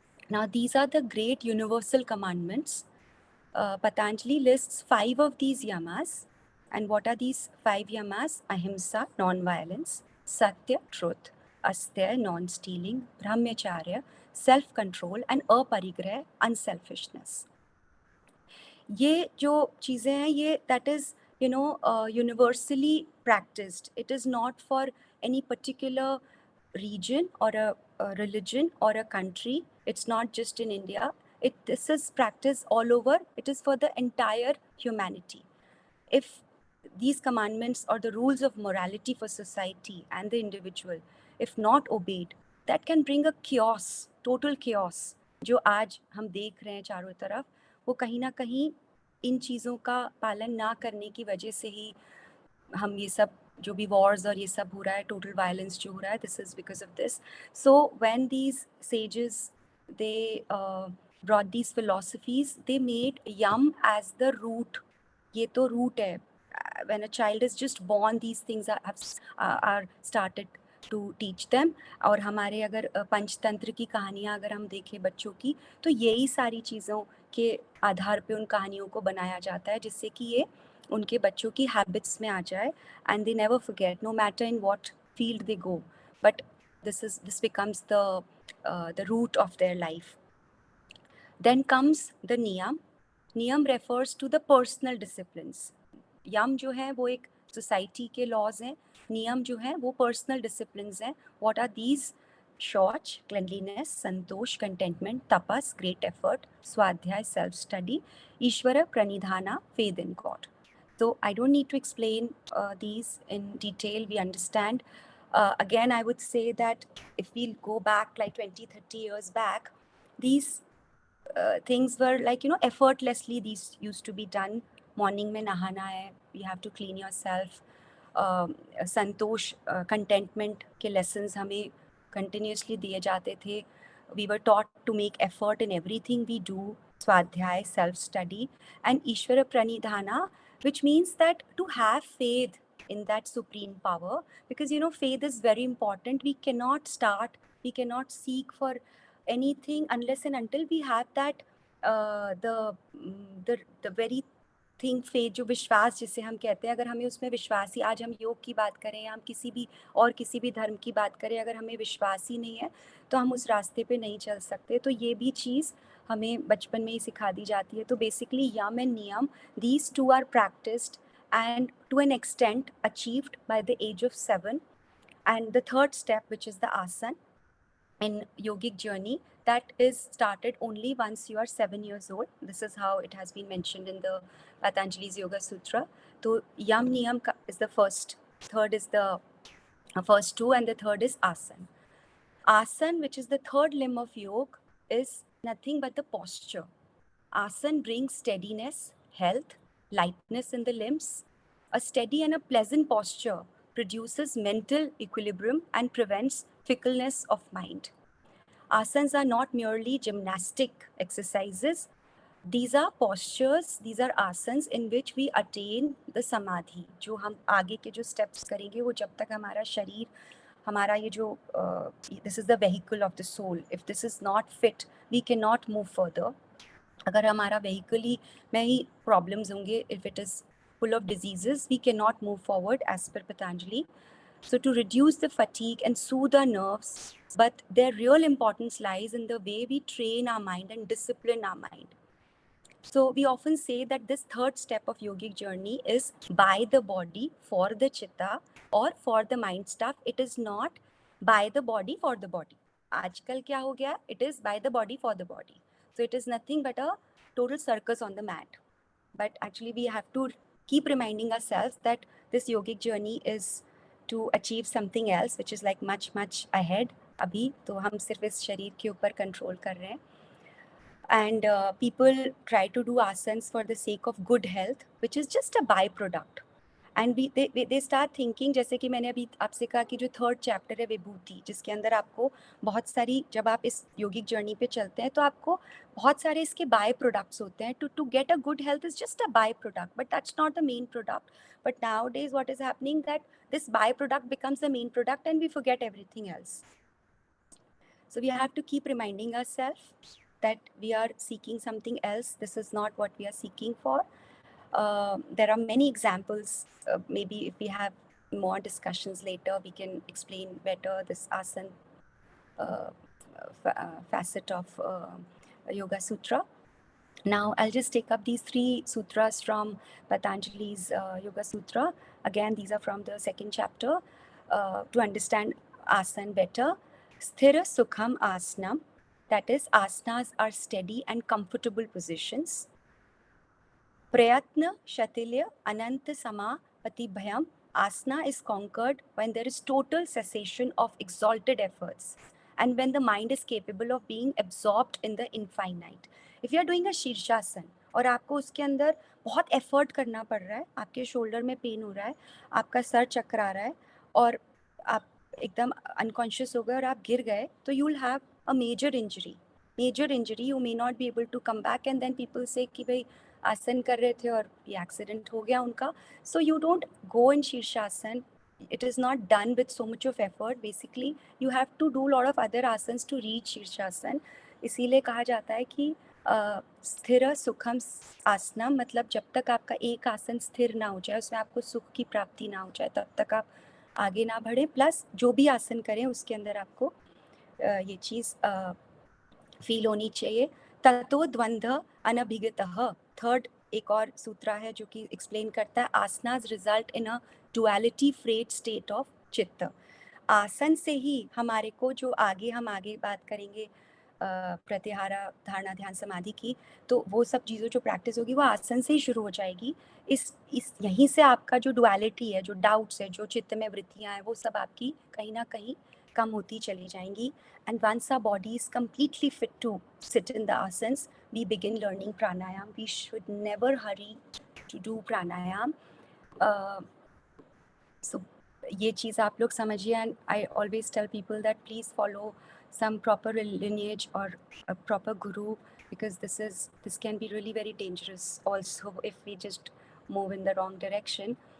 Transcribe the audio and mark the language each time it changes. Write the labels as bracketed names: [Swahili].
[English] Now these are the great universal commandments. Patanjali lists 5 of these yamas. And what are these 5 yamas? Ahimsa, non-violence, satya, truth, Astya, non-stealing, brahmacharya, self-control, and aparigrah, unselfishness. [Hindi] ये जो चीज़ें हैं, ये [English] that is universally practiced. It is not for any particular region or a religion or a country. It's not just in India. This is practiced all over. It is for the entire humanity. If these commandments or the rules of morality for society and the individual, if not obeyed, that can bring a chaos, total chaos. [Hindi] जो आज हम देख रहे हैं चारों तरफ, वो कहीं ना कहीं इन चीज़ों का पालन ना करने की वजह से ही हम ये सब जो भी wars और ये सब हो रहा है, total violence जो हो रहा है, [English] this is because of this. So when these sages, they brought these philosophies, they made yam as the root. [Hindi] ये तो root है. [English] When a child is just born, these things are started to teach them. [Hindi] और हमारे अगर पंचतंत्र की कहानियाँ अगर हम देखें बच्चों की, तो यही सारी चीज़ों के आधार पे उन कहानियों को बनाया जाता है, जिससे कि ये उनके बच्चों की हैबिट्स में आ जाए, [English] and they never forget, no matter in what field they go. But this becomes the root of their life. Then comes the niyam. Niyam refers to the personal disciplines. [Hindi] यम जो है वो एक सोसाइटी के laws हैं, नियम जो है वो पर्सनल डिसिप्लिन्स हैं. [English] What are these? Shaucha, cleanliness, santosh, contentment, tapas, great effort, svadhyaya, self study, Ishvara pranidhana, faith in God. So I don't need to explain these in detail. We understand. Again, I would say that if we go back like 20-30 years back, these things were like, effortlessly these used to be done. [Hindi] Morning में नहाना है, [English] you have to clean yourself. [Hindi] Santosh, contentment के lessons हमें continuously दिए जाते थे. [English] We were taught to make effort in everything we do. Svadhyaya, self study, and Ishvara pranidhana, which means that to have faith in that supreme power, because faith is very important. We cannot seek for anything unless and until we have that the very thing, faith, [Hindi] जो विश्वास जिसे हम कहते हैं, अगर हमें उसमें विश्वास ही, आज हम योग की बात करें या हम किसी भी धर्म की बात करें, अगर हमें विश्वास ही नहीं है तो हम उस रास्ते पे नहीं चल सकते. तो ये भी चीज़ हमें बचपन में ही सिखा दी जाती है. तो बेसिकली यम एंड नियम, [English] these two are practiced and to an extent achieved by the age of 7. And the third step, which is the asan in yogic journey, that is started only once you are 7 years old. This is how it has been mentioned in the Patanjali's Yoga Sutra. So yam niyam is the first, third is the first two, and the third is asan. Asan, which is the third limb of yoga, is nothing but the posture. Asan brings steadiness, health, lightness in the limbs. A steady and a pleasant posture produces mental equilibrium and prevents fickleness of mind. Asanas are not merely gymnastic exercises. These are postures, these are asanas in which we attain the samadhi. [Hindi] जो हम आगे के जो steps करेंगे, वो जब तक हमारा शरीर, हमारा ये जो [English] this is the vehicle of the soul. If this is not fit, we cannot move further. [Hindi] अगर हमारा vehicle ही में ही problems होंगे, [English] if it is full of diseases, we cannot move forward as per Patanjali. So to reduce the fatigue and soothe our nerves, but their real importance lies in the way we train our mind and discipline our mind. So we often say that this third step of yogic journey is by the body for the chitta or for the mind stuff. It is not by the body for the body. [Hindi] आजकल क्या हो गया? [English] It is by the body for the body. So it is nothing but a total circus on the mat. But actually we have to keep reminding ourselves that this yogic journey is to achieve something else, which is like much ahead. [Hindi] अभी तो हम सिर्फ इस शरीर के ऊपर control कर रहे हैं. [English] And people try to do asanas for the sake of good health, which is just a byproduct. And they start thinking, [Hindi] जैसे कि मैंने अभी आपसे कहा कि जो थर्ड चैप्टर है विभूति, जिसके अंदर आपको बहुत सारी, जब आप इस योगिक जर्नी पे चलते हैं तो आपको बहुत सारे इसके बाय प्रोडक्ट्स होते हैं. [English] To get a good health is just a byproduct, but that's not the main product. But nowadays what is happening, that this byproduct becomes the main product and we forget everything else. So we have to keep reminding ourselves that we are seeking something else. This is not what we are seeking for. There are many examples. Maybe if we have more discussions later, we can explain better this asana facet of Yoga Sutra. Now, I'll just take up these 3 sutras from Patanjali's Yoga Sutra. Again, these are from the second chapter. To understand asana better, Sthira Sukham Asanam, that is, asanas are steady and comfortable positions. Prayatna Shatilya Ananta Sama Patibhayam, asana is conquered when there is total cessation of exalted efforts and when the mind is capable of being absorbed in the infinite. [Hindi] If you are doing a शीर्षासन और आपको उसके अंदर बहुत effort करना पड़ रहा है, आपके शोल्डर में पेन हो रहा है, आपका सर चकरा रहा है और आप एकदम अनकॉन्शियस हो गए और आप गिर गए, तो [English] You will have a major injury. You may not be able to come back and then people say [Hindi] कि भाई आसन कर रहे थे और ये एक्सीडेंट हो गया उनका. [English] So you don't go in shirshasana it is not done with so much of effort. Basically, you have to do a lot of other asanas to reach shirshasana. [Hindi] इसीलिए कहा जाता है कि स्थिर सुखम आसनम, मतलब जब तक आपका एक आसन स्थिर ना हो जाए, उसमें आपको सुख की प्राप्ति ना हो जाए, तब तक आप आगे ना बढ़े. प्लस जो भी आसन करें उसके अंदर आपको ये चीज़ फील होनी चाहिए. ततो द्वंद्व अनभिगतः, थर्ड एक और सूत्र है जो कि एक्सप्लेन करता है [English] Asanas result in a duality freed state of chitta. [Hindi] आसन से ही हमारे को जो हम आगे बात करेंगे प्रत्याहारा, धारणा, ध्यान, समाधि की, तो वो सब चीज़ों जो प्रैक्टिस होगी वो आसन से ही शुरू हो जाएगी. इस यहीं से आपका जो डुअलिटी है, जो डाउट्स है, जो चित्त में वृत्तियाँ हैं, वो सब आपकी कहीं ना कहीं कम होती चली जाएंगी. [English] And once our body is completely fit to sit in the asanas, we begin learning pranayam. We should never hurry to do pranayam. [Hindi] So ये चीज़ आप लोग समझिए. [English] And I always tell people that please follow some proper lineage or a proper guru, because this can be really very dangerous also if we just move in the wrong direction.